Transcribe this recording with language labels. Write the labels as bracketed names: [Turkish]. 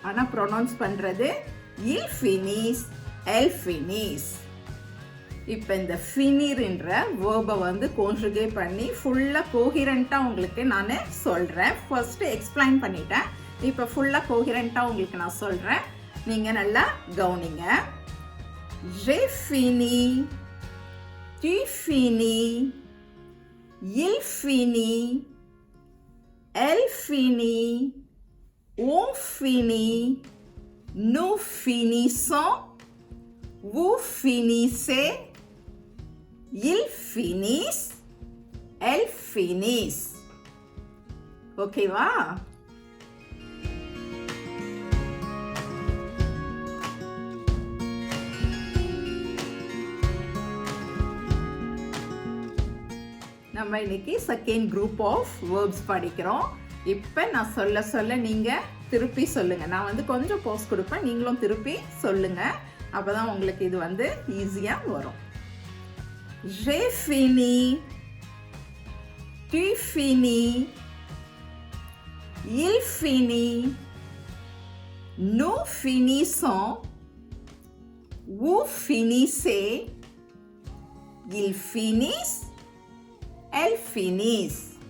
[Tamil] ஆனால் ப்ரொனவுன்ஸ் பண்ணுறது [French] இல் ஃபினிஸ், எல் ஃபினிஸ். [Tamil] இப்போ இந்த ஃபினிர்ன்ற வேர்பை வந்து கான்ஜுகேட் பண்ணி ஃபுல்லாக கோஹிரண்ட்டாக உங்களுக்கு நான் சொல்கிறேன். ஃபர்ஸ்ட் எக்ஸ்பிளைன் பண்ணிட்டேன். இப்போ ஃபுல்லாக கோஹரண்ட்டாக உங்களுக்கு நான் சொல்கிறேன், நீங்கள் நல்லா கவனிங்க. [French] J'ai fini, tu finis, il finit, elle finit, on finit, nous finissons, vous finissez, ils finissent, elles finissent. [Tamil] ஓகேவா? நம்ம இன்னைக்கு செகண்ட் குரூப் ஆஃப் வேர்ப்ஸ் படிக்கிறோம். இப்போ நான் சொல்ல சொல்ல நீங்கள் திருப்பி சொல்லுங்கள். நான் வந்து கொஞ்சம் போஸ் கொடுப்பேன், நீங்களும் திருப்பி சொல்லுங்கள். அப்போ தான் உங்களுக்கு இது வந்து ஈஸியாக வரும். [French] J'ai fini, tu finis, il finit, nous finissons, vous finissez, ils finissent, elles finissent.